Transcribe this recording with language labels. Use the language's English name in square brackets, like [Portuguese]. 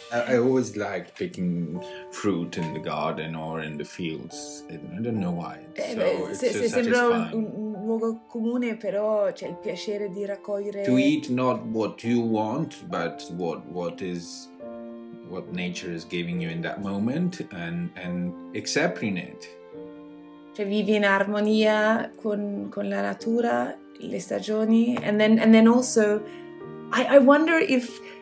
[English] always liked picking fruit in the garden or in the fields. I don't know why. [Italian] Se sembra un luogo comune, però c'è il piacere di raccogliere. [English] To eat not what you want, but what nature is giving you in that moment, and accepting it. [Italian] Cioè vivi in armonia con la natura, le stagioni, [English] and then also I wonder if.